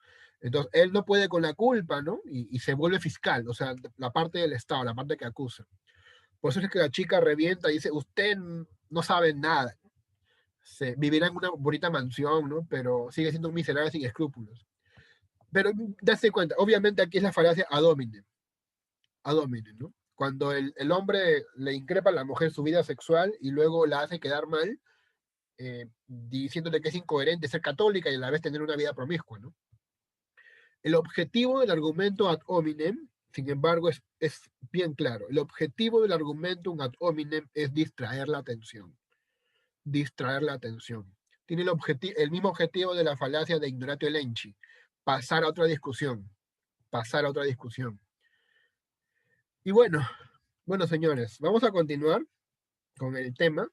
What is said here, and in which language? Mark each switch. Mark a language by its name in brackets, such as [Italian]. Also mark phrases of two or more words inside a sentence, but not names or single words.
[Spanish] Entonces, él no puede con la culpa, ¿no? Y se vuelve fiscal, o sea, la parte del Estado, la parte que acusa. Por eso es que la chica revienta y dice, usted no sabe nada. Vivirá en una bonita mansión, ¿no? Pero sigue siendo un miserable sin escrúpulos. Pero dase cuenta, obviamente aquí es la falacia [Latin] ad hominem. ad hominem, [Spanish] ¿no? Cuando el hombre le increpa a la mujer su vida sexual y luego la hace quedar mal, diciéndole que es incoherente ser católica y a la vez tener una vida promiscua, ¿no? El objetivo del argumento [Latin] ad hominem, [Spanish] sin embargo, es bien claro. El objetivo del argumento [Latin] ad hominem [Spanish] es distraer la atención. Distraer la atención. Tiene el mismo objetivo de la falacia de [Latin] ignoratio elenchi. [Spanish] Pasar a otra discusión. Pasar a otra discusión. Y bueno, señores, vamos a continuar con el tema.